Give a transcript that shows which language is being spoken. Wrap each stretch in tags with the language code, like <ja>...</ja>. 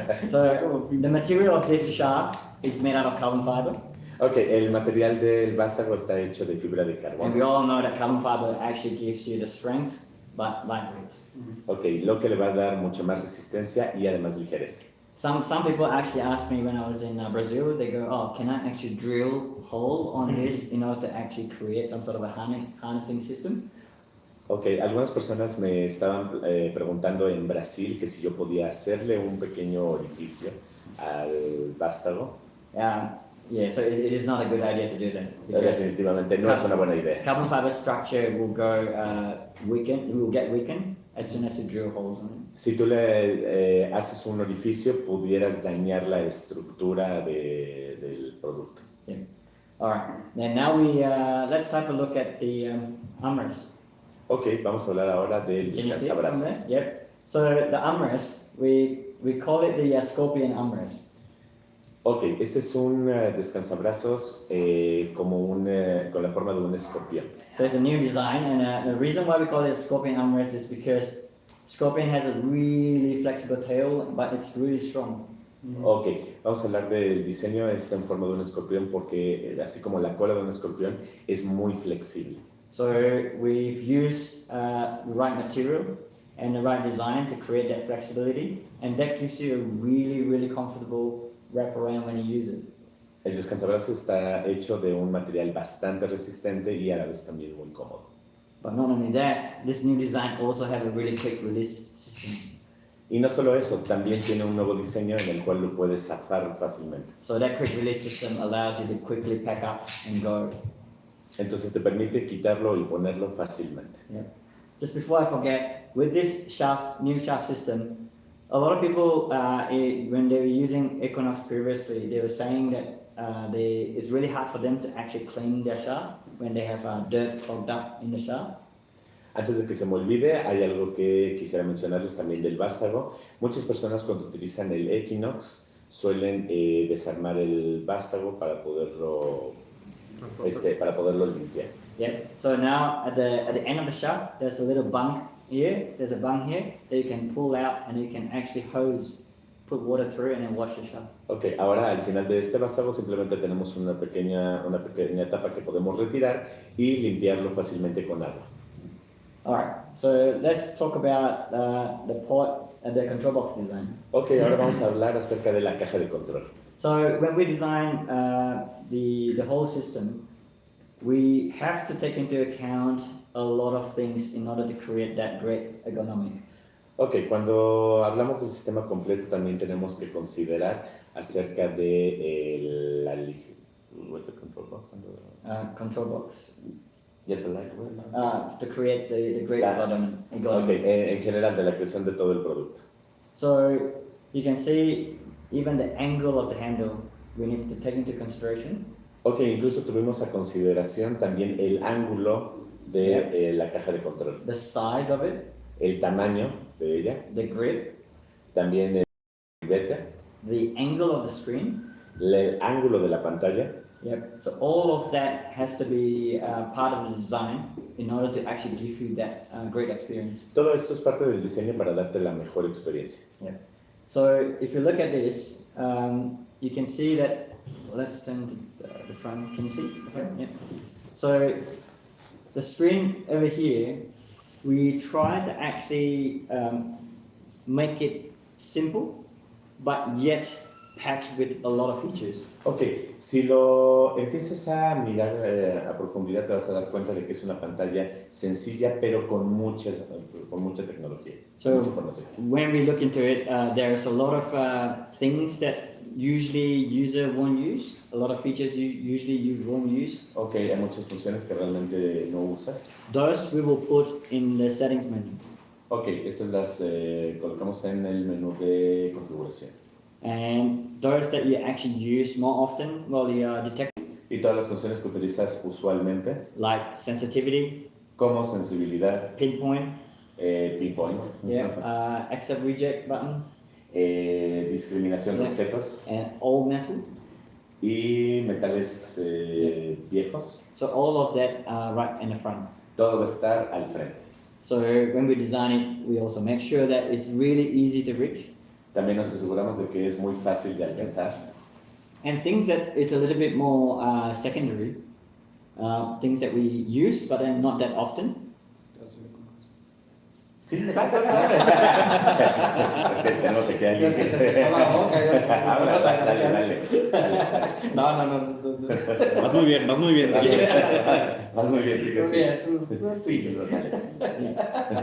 <en>So the material of this shaft is made out of carbon fiber.</en> <es>Ok, el material del vástago está hecho de fibra de</es> <en>And we</en> <es>carbono.</es> <en>all know that carbon fiber actually gives you the strength but lightweight.</en> <es>Ok, lo que le va a dar mucha más resistencia y además ligereza.</es> <en>Some people actually asked me when I was in Brazil, they go, oh, can I actually drill a hole on this in order to actually create some sort of a harnessing system?</en> <es>Ok, algunas personas me estaban preguntando en Brasil que si yo podía hacerle un pequeño orificio al vástago.</es> <en>Yeah, so it is not a good idea to do that. Because</en> <es>Definitivamente no es una buena idea.</es> <en>carbon fiber structure will go weakened, it will get weakened as soon as you drill holes on it.</en> <es>Si tú le haces un orificio, pudieras dañar la estructura del producto.</es> <en>Yeah. All right. Then now let's take a look at the armrest.</en> <es>Ok, vamos a hablar ahora del</es> <en>Can you see it from there?</en> <es>descansabrazos.</es> <en>Yep. So the armrest, we call it the scorpion armrest.</en> <es>Ok, este es un descansabrazos con la forma de un escorpión.</es> <en>So it's a new design, and the reason why we call it a scorpion armrest is because scorpion has a really flexible tail, but it's really strong.</en> <es>Ok, vamos a hablar del diseño, es en forma de un escorpión porque así como la cola de un escorpión es muy flexible.</es> <en>So we've used the right material and the right design to create that flexibility, and that gives you a really, really comfortable wrap around when you use it.</en> <es>El descansabrazos está hecho de un material bastante resistente y a la vez también muy cómodo.</es> <en>But not only that, this new design also has a really quick release system.</en> <es>Y no solo eso, también tiene un nuevo diseño en el cual lo puedes zafar fácilmente.</es> <en>So that quick release system allows you to quickly pack up and go.</en> <es>Entonces te permite quitarlo y ponerlo fácilmente.</es> <en>Yeah. Just before I forget, with this new shaft system, a lot of people, when they were using Equinox previously, they were saying that it's really hard for them to actually clean their shaft when they have dirt clogged up in the shaft.</en> <es>Antes de que se me olvide, hay algo que quisiera mencionarles también del vástago. Muchas personas cuando utilizan el Equinox suelen desarmar el vástago para poderlo limpiar.</es> <en>Yeah. So now at the end of the shaft, there's a little bung here. There's a bung here that you can pull out and you can actually put water through and then wash the shaft.</en> <es>Ok, ahora al final de este vástago simplemente tenemos una pequeña tapa que podemos retirar y limpiarlo fácilmente con agua.</es> <en>Alright, so let's talk about the control box design.</en> <es>Ok, ahora vamos a hablar acerca de la caja de control.</es> <en>So when we design the whole system, we have to take into account a lot of things in order to create that great ergonomic.</en> <es>Ok, cuando hablamos del sistema completo también tenemos que considerar acerca de control box.</es> <en>Control box. Yeah, the light word, to create the great ergonomic.</en> <es>Ok, en general de la creación de todo el producto.</es> <en>So you can see even the angle of the handle we need to take into consideration.</en> <es>Ok, incluso tuvimos a consideración también el ángulo de la caja de control.</es> <en>The size of it.</en> <es>El tamaño de ella.</es> <en>The grip.</en> <es>También el ribete.</es> <en>The angle of the screen.</en> <es>El ángulo de la pantalla.</es> <en>Yep. So all of that has to be part of the design in order to actually give you that great experience.</en> <es>Todo esto es parte del diseño para darte la mejor experiencia.</es> <en>Yep. So if you look at this, you can see that. Let's turn to the front. Can you see the front? Yep. So the screen over here, we try to actually make it simple, but yet packed with a lot of features.</en> <es>Ok, si lo empiezas a mirar a profundidad te vas a dar cuenta de que es una pantalla sencilla pero con mucha tecnología,</es> <en>So</en> <es>mucha información.</es> <en>when we look into it, there's a lot of things that usually user won't use. A lot of features usually you won't use.</en> <es>Ok, hay muchas funciones que realmente no usas.</es> <en>Those we will put in the settings menu.</en> <es>Ok, estas las colocamos en el menú de configuración.</es> <en>And those that you actually use more often while you are detecting,</en> <es>Y todas las funciones que utilizas usualmente,</es> <en>like sensitivity,</en> <es>como sensibilidad,</es> <en>pinpoint, pinpoint, accept reject button,</en> <es>discriminación de</es> <en>Yeah.</en> <es>objetos</es> <en>and all metal.</en> <es>y metales viejos,</es> <en>So all of that are right in the front.</en> <es>todo va a estar al frente.</es> <en>So when we design it, we also make sure that it's really easy to reach.</en> <es>También nos aseguramos de que es muy fácil de alcanzar.</es> <en>And things that is a little bit more secondary, things that we use but then not that often.</en> <es>Sí, es que tenemos aquí a alguien. Ya se te secó la boca, ya se- Habla, dale. No. Vas muy bien, vas muy bien. Vas muy bien, sí que sí. Bien, tú. Sí, dale.</es>